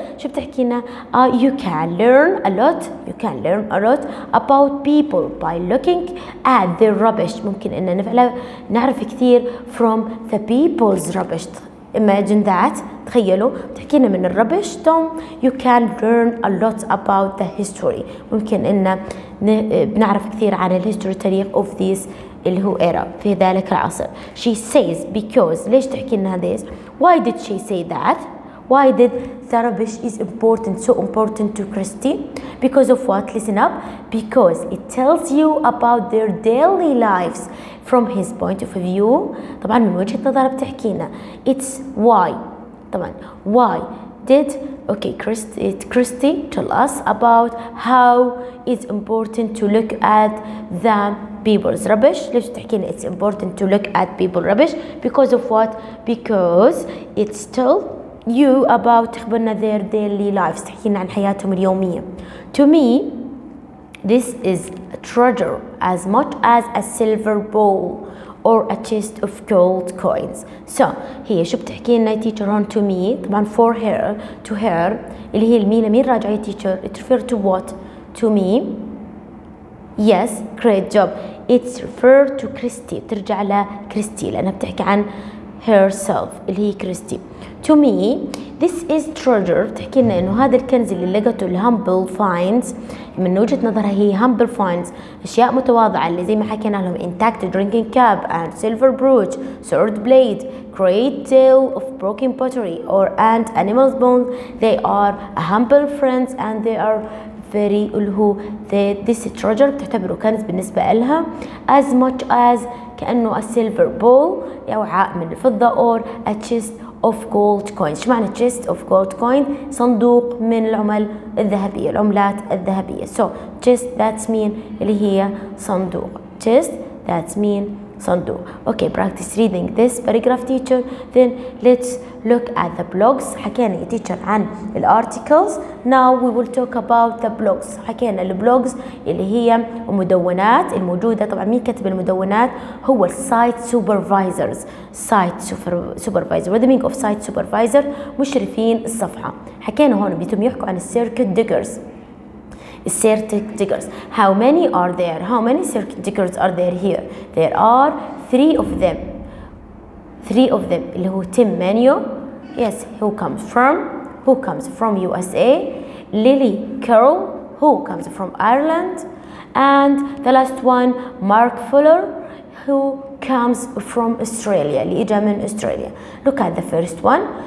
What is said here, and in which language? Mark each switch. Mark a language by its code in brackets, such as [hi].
[ar] شو بتحكي لنا [en] you can learn a lot about people by looking at their rubbish. [ar] ممكن إن نعرف كثير [en] from the people's rubbish. imagine that. [ar] تخيلوا بتحكينا من الربش [en] you can learn a lot about the history. [ar] ممكن إن بنعرف كثير عن الهيستوري تاريخ [en] of this [ar] اللي هو era في ذلك العصر. [en] she says because [ar] ليش تحكي لنا [en] this؟ why did she say that؟ why did the rubbish is so important to Christy? because of what? listen up. because it tells you about their daily lives from his point of view. [ar] طبعا من وجهة نظر بتحكينا [en] it's why. طبعا why did Christy tell us about how it's important to look at the people's rubbish. [ar] ليش تحكينا [en] it's important to look at people rubbish؟ because of what؟ because it's tell you about [ar] تخبرنا [en] their daily lives. [ar] تحكينا عن حياتهم اليومية. [en] to me this is a treasure as much as a silver bowl or a chest of gold coins. so [ar] هي شو بتحكي لنا [en] teacher on to me؟ طبعا for her to her [ar] اللي هي مين راجعة [en] teacher it refer to what؟ to me. yes great job. it's refer to Christy [ar] ترجع لكريستي لأنها بتحكي عن herself اللي هي كريستي. [en] to me this is treasure [ar] تحكي لنا إنه هذا الكنز اللي لقته [en] humble finds. [ar] من وجهة نظرها هي [en] humble finds [ar] أشياء متواضعة اللي زي ما حكينا لهم [en] intact drinking cup and silver brooch, sword blade, great deal of broken pottery or and animal's bones. they are a humble friends and they are very [ar] اللي هو [en] this treasure [ar] بتعتبره كنز بالنسبة لها [en] as much as كأنه a silver bowl [ar] وعاء من الفضة [en] or a chest of gold coins. [ar] شو معنى [en] chest of gold coin؟ [ar] صندوق من العملات الذهبية. [en] so chest that's mean [ar] اللي هي صندوق. [en] chest that's mean صندوق. okay practice reading this paragraph teacher. then let's look at the blogs. [ar] حكينا يا teacher عن الارticles. [en] now we will talk about the blogs. [ar] حكينا البلوجز اللي هي المدونات الموجودة. طبعا مين كتب المدونات؟ هو السايت سوبرفايزرز. [en] Site supervisor. what the meaning of site supervisor؟ [ar] مشرفين الصفحة. حكينا هون بيتم يحكوا عن السيركت ديجرز. [en] circuit diggers. how many are there؟ how many circuit diggers are there here؟ there are 3 of them. 3 of them [ar] اللي هو [en] Tim Manio. yes who comes from USA. Lily Carroll who comes from Ireland. and the last one Mark Fuller who comes from Australia [ar] اللي إجا من [en] Australia. look at the first one.